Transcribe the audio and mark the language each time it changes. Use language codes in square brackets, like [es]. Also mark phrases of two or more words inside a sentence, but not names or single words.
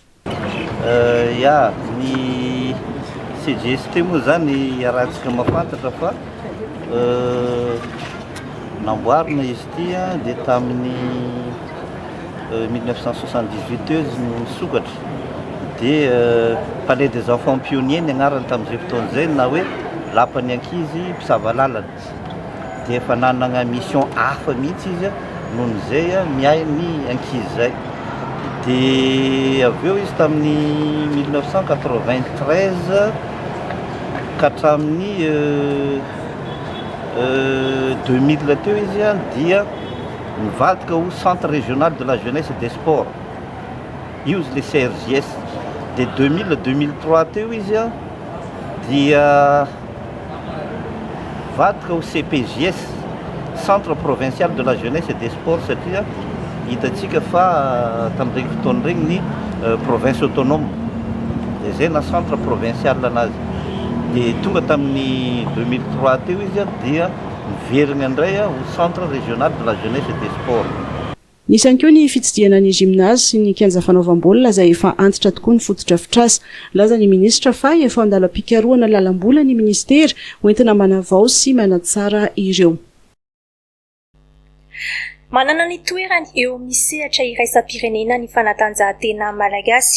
[mg] Ya ny CJST moa zany arahantsika mafantatra fa namboarina izy ity dia tamin'ny 1978 eo izy nisokatra. Dia [fr] palais des enfants pionniers [mg] ny agnarany tamin'izay fotoan'izay na hoe lapan'ny ankizy mpisava lalana dia efa nanana mission hafa mihitsy izy nohon'izay miay ny ankizy zay dia avy eo izy tamin'ny 1993 ka hatramin'ny 2000 teo izy dia nivadika ho [fr] Centre Régional de la Jeunesse et des Sports [mg] io izy le CRJS. [fr] De 2000 à 2003 [mg] teo izy dia vadika [fr] au CPJS Centre Provincial de la Jeunesse et des Sports [mg] satria hitantsika fa tamin'ireny fotoana regny ny [fr] province autonome [mg] dia zay na [fr] centre provincial [mg] anazy dia tonga tamin'ny 2003 teo izy dia miverina indray [fr] au Centre Régional de la Jeunesse et des Sports. [mg] Nisan'ny koa ny fitsidiana ny gymnase sy ny kianja fanaovam-baolina izay efa antitra tokoa ny fotodrafitrasa. Laza ny ministra fa efa andala-pikaroana lalam-bola ny ministera hoentina manavao sy manatsara ireo. Manana ny toerany eo amin'ny sehatra iraisam-pirenena ny fanatanjahantena malagasy.